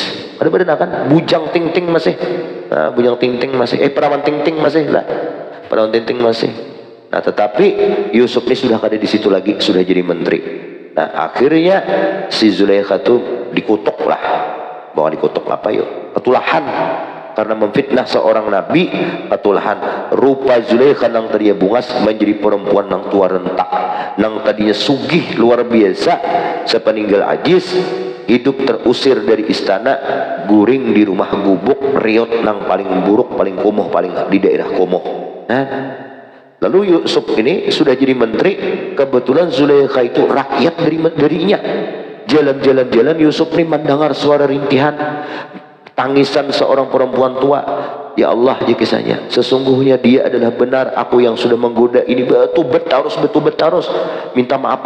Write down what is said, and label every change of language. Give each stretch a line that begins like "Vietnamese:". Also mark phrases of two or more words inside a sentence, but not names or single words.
Banjar: Ada badan kan bujang ting-ting masih. Perawan ting-ting masih lah. Perawan ting-ting masih. Nah, tetapi Yusuf ini sudah kada di situ lagi, sudah jadi menteri. Nah, akhirnya si Zulaikha itu dikutuk lah. Bahwa dikutuk apa yuk? Ketulahan. Karena memfitnah seorang nabi, ketulahan. Rupa Zulaikha nang tadinya bungas menjadi perempuan nang tua rentak, nang tadinya sugih luar biasa. Sepeninggal Aziz, hidup terusir dari istana, guring di rumah gubuk, riot nang paling buruk, paling kumuh, paling di daerah kumuh. Lalu Yusuf ini sudah jadi menteri, kebetulan Zulaikha itu rakyat darinya. Jalan Yusuf ini mendengar suara rintihan, tangisan seorang perempuan tua. Ya Allah, dia kisahnya, sesungguhnya dia adalah benar, aku yang sudah menggoda ini, betul betarus, minta maaf.